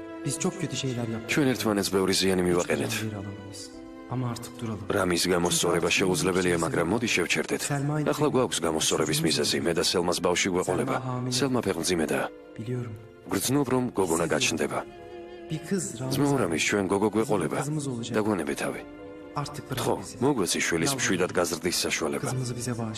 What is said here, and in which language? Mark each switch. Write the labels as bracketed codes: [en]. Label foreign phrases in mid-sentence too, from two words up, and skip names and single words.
[tr] Biz çok kötü şeyler yaptık. [ka] ჩვენ ერთმანეთს ბევრი ზიანი მივაყენეთ. [tr] Bir alamayız. Ama artık duralım. [ka] რამის გამოსწორება შეუძლებელია, მაგრამ მოდი შევჩერდეთ. ახლა გვაქვს გამოსწორების მიზეზი, მე და სელმას ბავშვი გვეყოლება. სელმა ფეხმძიმედაა. [tr] Biliyorum. [ka] გრძნობ, რომ გოგონა გაჩნდება. [tr] Bir kız [ka] ძმაურამის ჩვენ გოგო გვეყოლება. [tr] kızımız olacak. [ka] დაგვანებე თავი. [tr] Artık bırak [ka] ხო, [tr] bizi. [ka] მოგვეცი შვილის მშვიდად გაზრდის საშუალება. [tr] Kızımızı bize bağışla.